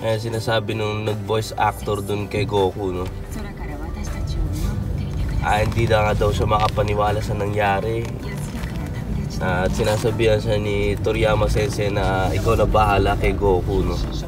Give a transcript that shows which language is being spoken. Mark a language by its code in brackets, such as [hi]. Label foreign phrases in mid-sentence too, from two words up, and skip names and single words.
[tl] Sinasabi nung nag- [en] voice actor [tl] dun kay Goku, no? [ja] 空から私たちを見守っていてください。 [tl] Hindi na nga daw siya makapaniwala sa nangyari. At sinasabihan siya ni Toriyama Sensei na ikaw na bahala kay Goku, no?